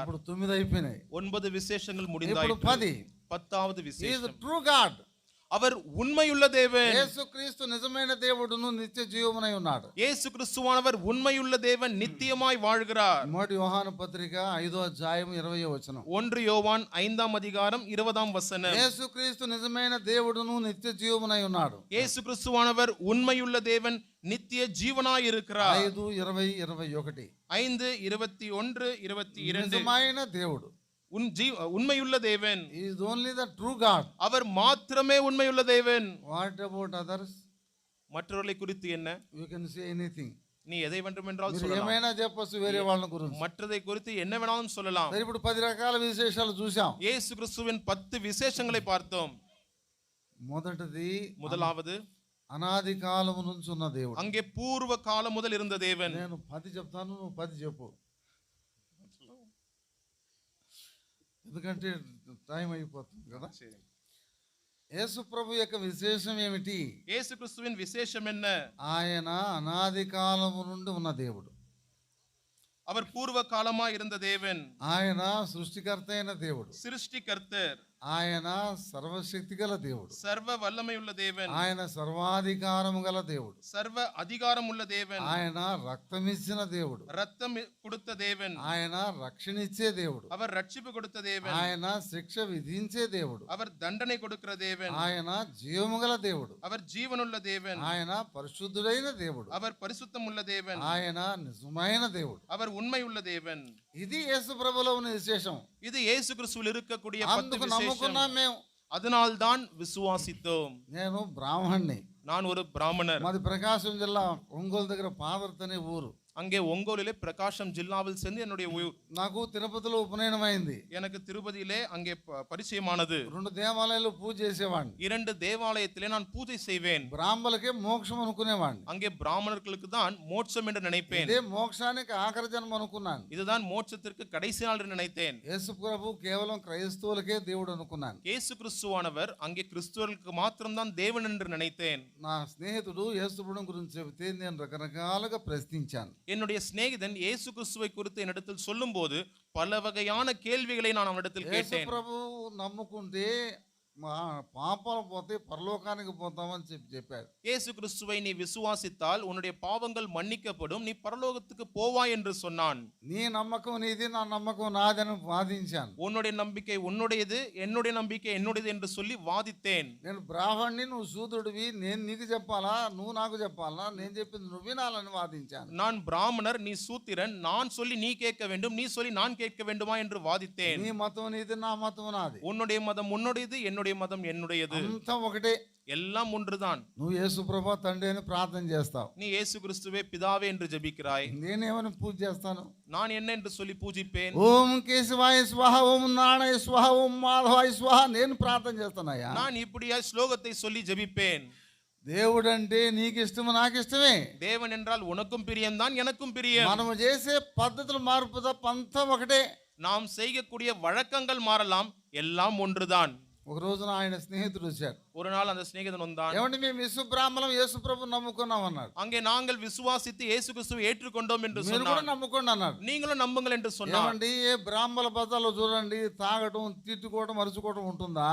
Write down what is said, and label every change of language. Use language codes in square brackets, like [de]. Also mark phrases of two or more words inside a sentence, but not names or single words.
[te] ఇప్పుడు 9 అయిపోయినాయి. [ta] 9 விசேஷங்கள் [te] ఇప్పుడు [ta] முடிந்தாயிற்று. 10. 10வது [en] He is [ta] விசேஷம். [en] the true God. [ta] அவர் உண்மையுள்ள தேவன். [te] యేసుక్రీస్తు నిజమైన దేవుడును నిత్య జీవమునై ఉన్నాడు. [ta] இயேசு கிறிஸ்துவானவர் உண்மையுள்ள தேவன், நித்தியமாய் வாழ்கிறார். [te] మొదటి యోహాను పత్రిక 5వ అధ్యాయం 20వ వచనం. [ta] 1 யோவான் 5ஆம் அதிகாரம் 20ஆம் வசனம். [te] యేసుక్రీస్తు నిజమైన దేవుడును నిత్య జీవమునై ఉన్నాడు. [ta] இயேசு கிறிஸ்துவானவர் உண்மையுள்ள தேவன், நித்திய ஜீவனாய் இருக்கிறார். 5:20-21. 5:21-22. [te] నిజమైన దేవుడు. [ta] உண்மையுள்ள தேவன். [en] He is only the true God. [ta] அவர் மாத்திரமே உண்மையுள்ள தேவன். [en] What about others? [ta] மற்றவர்களை குறித்து என்ன? [en] You can say anything. [ta] நீ எதை வேண்டுமென்றால் [te] మీరు [ta] சொல்லலாம். [te] ఏమైనా చెప్పొచ్చు వేరే వాళ్ళ గురించి. [ta] மற்றதை குறித்து என்ன வேணாலும் சொல்லலாம். [te] మరి ఇప్పుడు 10 రకాల విశేషాలు చూసాం. [ta] இயேசு கிறிஸ்துவின் 10 விசேஷங்களை பார்த்தோம். [te] మొదటిది, [ta] முதலாவது, [te] అనాది కాలము నుంచి ఉన్న దేవుడు. [ta] அங்கே பூர்வ காலம் முதல் இருந்த தேவன். [te] నేను 10 చెప్తాను, నువ్వు 10 చెప్పు, ఎందుకంటే టైం అయిపోతుంది కదా. యేసు ప్రభు యొక్క విశేషం ఏమిటి? [ta] இயேசு கிறிஸ்துவின் விசேஷம் என்ன? [te] ఆయన అనాది కాలము నుండి ఉన్న దేవుడు. [ta] அவர் பூர்வ காலமாய் இருந்த தேவன். [te] ఆయన సృష్టికర్త అయిన దేవుడు. [ta] சிருஷ்டிகர்த்தர். [te] ఆయన సర్వశక్తి గల దేవుడు. [ta] சர்வ வல்லமை உள்ள தேவன். [te] ఆయన సర్వాధికారము గల దేవుడు. [ta] சர்வ அதிகாரம் உள்ள தேவன். [te] ఆయన రక్తమిచ్చిన దేవుడు. [ta] ரத்தம் கொடுத்த தேவன். [te] ఆయన రక్షణ ఇచ్చే దేవుడు. [ta] அவர் ரட்சிப்பு கொடுத்த தேவன். [te] ఆయన శిక్ష విధించే దేవుడు. [ta] அவர் தண்டனை கொடுக்கிற தேவன். [te] ఆయన జీవము గల దేవుడు. [ta] அவர் ஜீவனுள்ள தேவன். [te] ఆయన పరిశుద్ధుడైన దేవుడు. [ta] அவர் பரிசுத்தம் உள்ள தேவன். [te] ఆయన నిజమైన దేవుడు. [ta] அவர் உண்மை உள்ள தேவன். [te] ఇది యేసు ప్రభులో ఉన్న విశేషం. [ta] இது இயேசு கிறிஸ்துவில் இருக்கக்கூடிய 10 [te] అందుకు [ta] விசேஷம். [te] నమ్ముకున్నాం మేము. [ta] அதனால் தான் விசுவாசித்தோம். [te] నేను బ్రాహ్మణ్ణి. [ta] நான் ஒரு பிராமணர். [te] మాది ప్రకాశం జిల్లా ఒంగోలు దగ్గర పాదర్తి అనే ఊరు. [ta] அங்கே ஒங்கோலிலே பிரகாசம் ஜில்லாவில் சென்று என்னுடைய [te] నాకు తిరుపతిలో ఉపనయనం అయింది. [ta] எனக்கு திருப்பதியிலே அங்கே பரிச்சயமானது. [te] 2 దేవాలయాల్లో పూజ చేసేవాడిని. [ta] 2 தேவாலயத்திலே நான் பூஜை செய்வேன். [te] బ్రాహ్మణులకే మోక్షం అనుకునేవాడిని. [ta] அங்கே பிராமணர்களுக்கு தான் மோட்சம் என்று நினைப்பேன். [te] ఇదే మోక్షానికి ఆఖరి జన్మ అనుకున్నాను. [ta] இதுதான் மோட்சத்திற்கு கடைசி நாள் என்று நினைத்தேன். [te] యేసు ప్రభు కేవలం క్రైస్తవులకే దేవుడు అనుకున్నాను. [ta] இயேசு கிறிஸ்துவானவர் அங்கே கிறிஸ்துவர்களுக்கு மாத்திரம்தான் தேவன் என்று நினைத்தேன். [te] నా స్నేహితుడు యేసు ప్రభువుని గురించి చెబితే నేను రకరకాలుగా ప్రశ్నించాను. [ta] என்னுடைய சிநேகிதன் இயேசு கிறிஸ்துவை குறித்து என்னிடத்தில் சொல்லும்போது பல வகையான கேள்விகளை நான் அவனிடத்தில் [te] యేసు [ta] கேட்டேன். [te] ప్రభు నమ్ముకుంటే మా పాపాలు పోతే పరలోకానికి పోతామని చెప్పాడు. [ta] இயேசு கிறிஸ்துவை நீ விசுவாசித்தால் உன்னுடைய பாவங்கள் மன்னிக்கப்படும், நீ பரலோகத்துக்கு போவாய் என்று சொன்னான். [te] నీ నమ్మకం నీది, నా నమ్మకం నాదని వాదించాను. [ta] உன்னுடைய நம்பிக்கை உன்னுடையது, என்னுடைய நம்பிக்கை என்னுடையது என்று சொல்லி வாதித்தேன். [te] నేను బ్రాహ్మణ్ణి, నువ్వు శూద్రుడివి, నేను నీకు చెప్పాలా, నువ్వు నాకు చెప్పాలా, నేను చెప్పింది నువ్వు వినాలని వాదించాను. [ta] நான் பிராமணர், நீ சூத்திரன், நான் சொல்லி நீ கேட்க வேண்டும், நீ சொல்லி நான் கேட்க வேண்டுமா என்று வாதித்தேன். [te] నీ మతం నీది, నా మతం నాది. [ta] உன்னுடைய மதம் உன்னுடையது, என்னுடைய மதம் என்னுடையது, [te] అంతా ఒకటే. [ta] எல்லாம் ஒன்றுதான். [te] నువ్వు యేసు ప్రభు తండ్రి అని ప్రార్థన చేస్తావు, [ta] நீ இயேசு கிறிஸ்துவே பிதாவே என்று ஜெபிக்கிறாய். [te] నేనేమని పూజ చేస్తాను? [ta] நான் என்ன என்று சொல்லி பூஜிப்பேன்? [sa] ఓం కేశవాయ స్వాహ, ఓం నారాయణ స్వాహ, ఓం మాధవాయ స్వాహ [te] నేను ప్రార్థన చేస్తానయ్యా. [ta] நான் இப்படியா ஸ்லோகத்தை சொல்லி ஜெபிப்பேன். [te] దేవుడు అంటే నీకు ఇష్టము, నాకు ఇష్టమే. [ta] தேவன் என்றால் உனக்கும் பிரியம்தான், எனக்கும் பிரியம். [te] మనము చేసే పద్ధతులు మార్పు తప్ప అంతా ఒకటే. [ta] நாம் செய்யக்கூடிய வழக்கங்கள் மாறலாம், எல்லாம் ஒன்றுதான். [te] ఒక రోజున ఆయన స్నేహితుడు వచ్చాడు. [ta] ஒரு நாள் அந்த சிநேகிதன் வந்தான். [te] ఏమంటే మేము యేసు బ్రాహ్మణం, యేసు ప్రభు నమ్ముకున్నాం అన్నాడు. [ta] அங்கே நாங்கள் விசுவாசித்து இயேசு கிறிஸ்துவை ஏற்றுக்கொண்டோம் என்று [te] మీరు కూడా [ta] சொன்னான். [te] నమ్ముకోండి అన్నాడు. [ta] நீங்களும் நம்புங்கள் என்று சொன்னான். [te] ఏమండి ఏ బ్రాహ్మణ బజార్లో చూడండి, తాగటం, తిట్టుకోవడం, మరుచుకోవడం ఉంటుందా?